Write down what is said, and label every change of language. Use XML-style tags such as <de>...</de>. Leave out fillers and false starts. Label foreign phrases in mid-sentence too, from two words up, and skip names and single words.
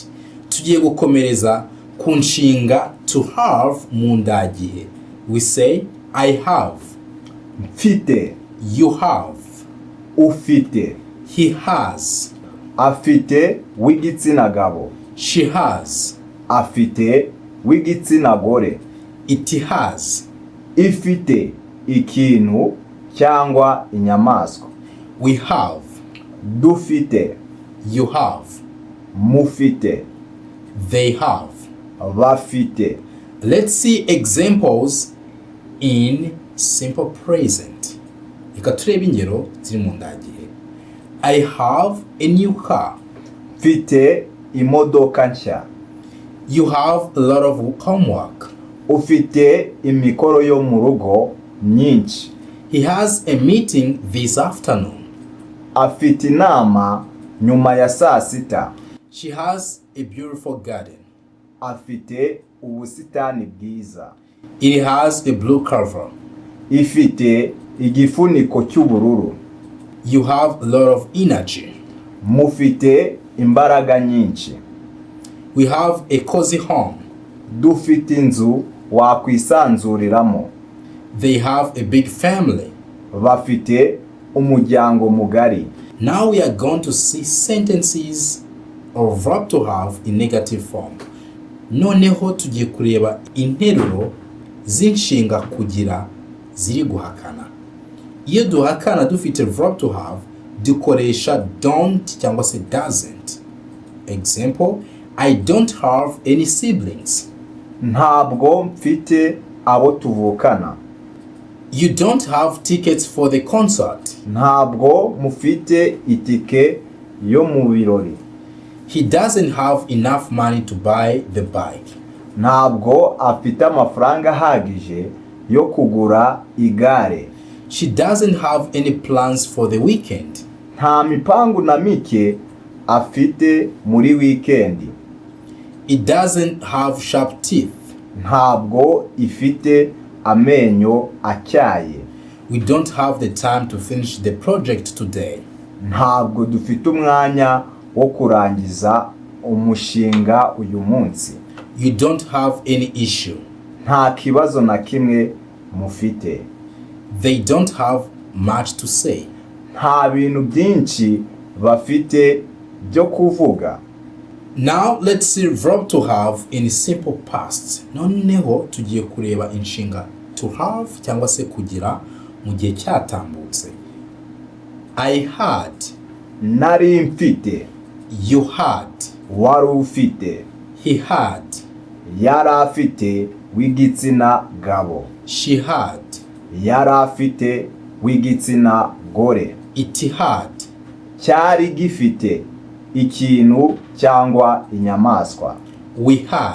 <rw>Tugiye gukomereza ku nshinga</rw> <en>to have</en> <rw>mu ndagihe.</rw> <en>We say I have.</en> <rw>Mfite.</rw> <en>You have.</en> <rw>Ufite.</rw> <en>He has.</en> <rw>Afite w'igitsina gabo.</rw> <en>She has.</en> <rw>Afite w'igitsina gore.</rw> <en>It has.</en> <rw>Ifite ikintu cyangwa inyamaswa.</rw> <en>We have.</en> <rw>Dufite.</rw> <en>You have.</en> <rw>Mufite.</rw> <en>They have.</en> <rw>Bafite.</rw> <en>Let's see examples in simple present.</en> <rw>Reka turebe ingero ziri mu ndagihe.</rw> <en>I have a new car.</en> <rw>Mfite imodoka nshya.</rw> <en>You have a lot of homework.</en> <rw>Ufite imikoro yo mu rugo myinshi.</rw> <en>He has a meeting this afternoon.</en> <rw>Afite inama nyuma ya saa sita.</rw> <en>She has a beautiful garden.</en> <rw>Afite ubusitani bwiza.</rw> <en>It has a blue cover.</en> <rw>Ifite igifuniko cy'ubururu.</rw> <en>You have a lot of energy.</en> <rw>Mufite imbaraga nyinshi.</rw> <en>We have a cozy home.</en> <rw>Dufite inzu wakwisanzuriramo.</rw> <en>They have a big family.</en> <rw>Bafite umuryango mugari.</rw> <en>Now we are going to see sentences or verb to have in negative form.</en> <rw>Noneho tugiye kureba interuro z'inshinga kugira ziri guhakana. Iyo duhakana dufite</rw> <en>verb to have</en> <rw>dukoresha don't cyangwa se doesn't.</rw> <en>Example, I don't have any siblings.</en> <rw>Ntabwo mfite abo tuvukana.</rw> <en>You don't have tickets for the concert.</en> <rw>Ntabwo mufite itike yo mu birori.</rw> <en>He doesn't have enough money to buy the bike.</en> <rw>Ntabwo afite amafaranga ahagije yo kugura igare.</rw> <en>She doesn't have any plans for the weekend.</en> <rw>Nta mipangu na mike afite muri wikendi.</rw> <en>It doesn't have sharp teeth.</en> <rw>Ntabwo ifite amenyo atyaye.</rw> <en>We don't have the time to finish the project today.</en> <rw>Ntabwo dufite umwanya wo kurangiza umushinga uyu munsi.</rw> <en>You don't have any issue.</en> <rw>Nta kibazo na kimwe mufite.</rw> <en>They don't have much to say.</en> <rw>nta bintu byinshi bafite byo kuvuga.</rw> <en>Now let's see verb to have in simple past.</en> <rw>Noneho tugiye kureba inshinga</rw> <en>to have</en> <rw>cyangwa se kugira mu gihe cyatambutse.</rw> <en>I had.</en> <rw>Nari mfite.</rw> <en>You had.</en> <rw>Wari ufite.</rw> <en>He had.</en> <rw>Yari afite w'igitsina gabo.</rw> <en>She had.</en> <rw>Yari afite w'igitsina gore.</rw> <en>It had.</en> <rw>Cyari gifite ikintu cyangwa inyamaswa.</rw> <en>We had.</en>